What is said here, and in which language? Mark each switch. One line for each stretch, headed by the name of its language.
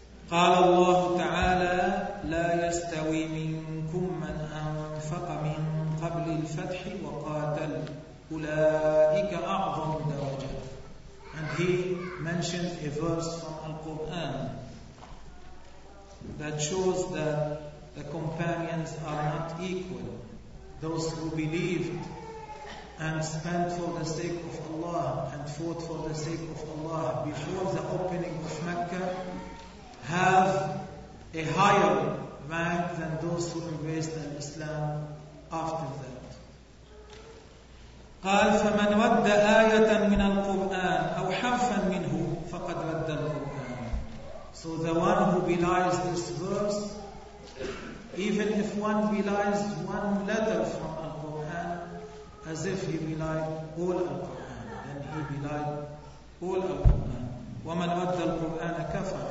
Arabic: قال الله تعالى لا يستوي منكم من أنفق من قبل الفتح وقاتل أولئك أعظم درجة.
English: And he mentioned a verse from Al-Quran that shows that the companions are not equal. Those who believed and spent for the sake of Allah and fought for the sake of Allah before the opening of Mecca have a higher rank than those who embraced Islam after that.
Arabic: قال فمن رد آية من القرآن أو حرفا منه فقد رد القرآن.
English: So the one who belies this verse, even if one belies one letter from the Quran, as if he belied all the Quran, then he belied all the Quran.
Arabic: ومن ودى القرآن كفر.